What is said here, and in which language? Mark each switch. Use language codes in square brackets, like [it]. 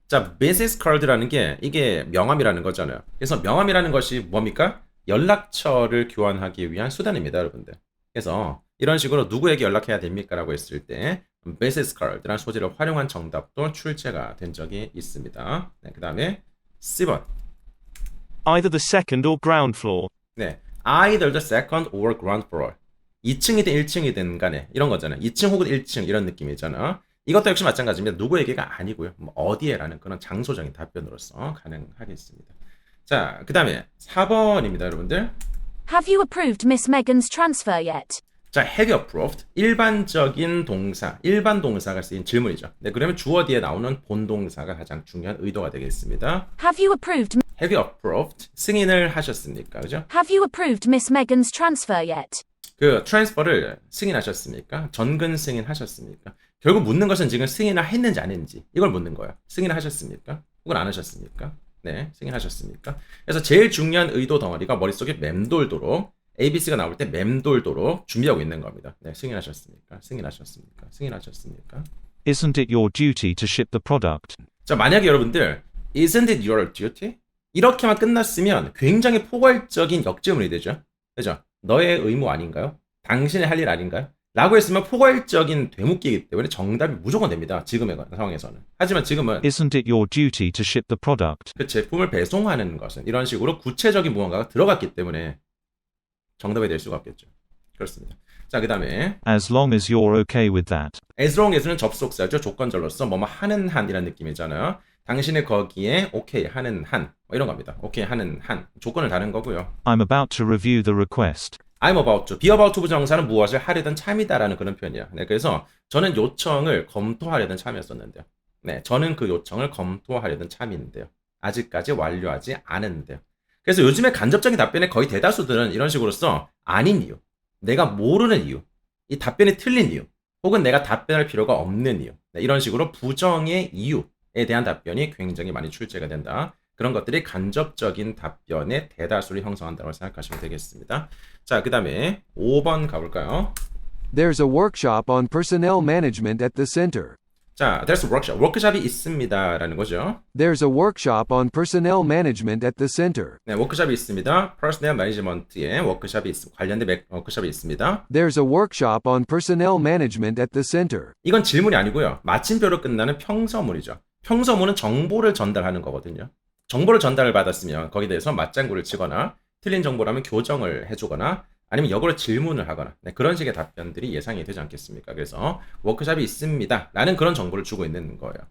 [ko] 자, business card라는 게 이게 명함이라는 거잖아요. 그래서 명함이라는 것이 뭡니까? 연락처를 교환하기 위한 수단입니다, 여러분들. 그래서 이런 식으로 누구에게 연락해야 됩니까? 라고 했을 때 business card라는 소재를 활용한 정답도 출제가 된 적이 있습니다. 네, 그 다음에 C번. [en] Either the second or ground floor. 네, either the second or ground floor. [ko] 2층이든 1층이든 간에 이런 거잖아요. 2층 혹은 1층 이런 느낌이잖아. 이것도 역시 마찬가지입니다. 누구에게가 아니고요. 뭐 어디에라는 그런 장소적인 답변으로서 가능하겠습니다. 자, 그 다음에 4번입니다, 여러분들. [en] Have you approved Miss Megan's transfer yet? 자, have you approved? [ko] 일반적인 동사, 일반 동사가 쓰인 질문이죠. 네, 그러면 주어 뒤에 나오는 본동사가 가장 중요한 의도가 되겠습니다. [en] Have you approved? Have you approved? [ko] 승인을 하셨습니까? 그죠? [en] Have you approved Miss Megan's transfer yet? [ko] 그 트랜스퍼를 승인하셨습니까? 전근 승인하셨습니까? 결국 묻는 것은 지금 승인을 했는지 안 했는지 이걸 묻는 거예요. 승인을 하셨습니까? 혹은 안 하셨습니까? 네, 승인하셨습니까? 그래서 제일 중요한 의도 덩어리가 머릿속에 맴돌도록 ABC가 나올 때 맴돌도록 준비하고 있는 겁니다. 네, 승인하셨습니까? 승인하셨습니까? 승인하셨습니까? [en] Isn't it your duty to ship the product? [ko] 자, 만약에 여러분들 [en] Isn't it your duty? [ko] 이렇게만 끝났으면 굉장히 포괄적인 역질문이 되죠. 그죠? 너의 의무 아닌가요? 당신의 할 일 아닌가요? 라고 했으면 포괄적인 되묻기이기 때문에 정답이 무조건 됩니다. 지금의 상황에서는. 하지만 지금은 [en] Isn't it your duty to ship the product? [ko] 그 제품을 배송하는 것은 이런 식으로 구체적인 무언가가 들어갔기 때문에 정답이 될 수가 없겠죠. 그렇습니다. 자, 그 다음에 [en] As long as you're okay with that. [ko] as long as는 접속사죠. 조건절로서 뭐뭐 하는 한이라는 느낌이잖아요. 당신이 거기에 오케이 하는 한 뭐 이런 겁니다. 오케이 하는 한 조건을 다는 거고요. [en] I'm about to review the request. I'm about to. [ko] be about to 부정사는 무엇을 하려던 참이다라는 그런 표현이에요. 네, 그래서 저는 요청을 검토하려던 참이었었는데요. 네, 저는 그 요청을 검토하려던 참인데요. 아직까지 완료하지 않은데요. 그래서 요즘에 간접적인 답변의 거의 대다수들은 이런 식으로써 아닌 이유, 내가 모르는 이유, 이 답변이 틀린 이유, 혹은 내가 답변할 필요가 없는 이유, 네, 이런 식으로 부정의 이유에 대한 답변이 굉장히 많이 출제가 된다. 그런 것들이 간접적인 답변의 대다수를 형성한다고 생각하시면 되겠습니다. 자, 그 다음에 5번 가볼까요? [en] There's a workshop on personnel management at the center. [ko] 자, [en] there's a workshop. [ko] 워크숍이 있습니다. 라는 거죠. [en] There's a workshop on personnel management at the center. [ko] 네, 워크숍이 있습니다. 퍼스널 매니지먼트에 관련된 워크숍이 있습니다. [en] There's a workshop on personnel management at the center. [ko] 이건 질문이 아니고요. 마침표로 끝나는 평서문이죠. 평서문은 정보를 전달하는 거거든요. 정보를 전달을 받았으면 거기에 대해서 맞장구를 치거나 틀린 정보라면 교정을 해주거나 아니면 역으로 질문을 하거나 네, 그런 식의 답변들이 예상이 되지 않겠습니까? 그래서 워크숍이 있습니다 라는 그런 정보를 주고 있는 거예요.